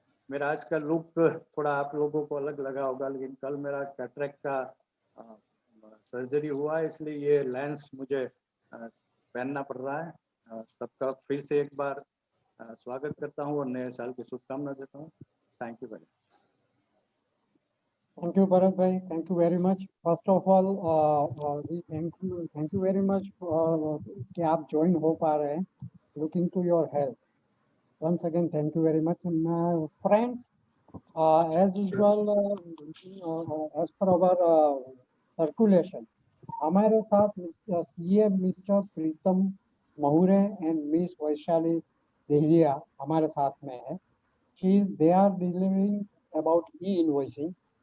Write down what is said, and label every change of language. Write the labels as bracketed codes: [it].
[hi] मेरा आज का लुक थोड़ा आप लोगों को अलग लगा होगा, लेकिन कल मेरा कैटरेक्ट का सर्जरी हुआ है, इसलिए ये लेंस मुझे पहनना पड़ रहा है। सबका फिर से एक बार स्वागत करता हूँ और नए साल की शुभकामना देता हूँ। [en] Thank you very much. Thank you, Bharat bhai. Thank you very much. First of all, we thank you very much [hi] कि आप join हो पा रहे हैं. [en] Looking to your health. Once again, thank you very much. And, friends, as usual, as per our circulation, [hi] हमारे साथ [en] CM Mr. [hi] Pritam महुरे and Miss Vaishali Dehariya हमारे साथ में है. [en] They are delivering about e-invoicing.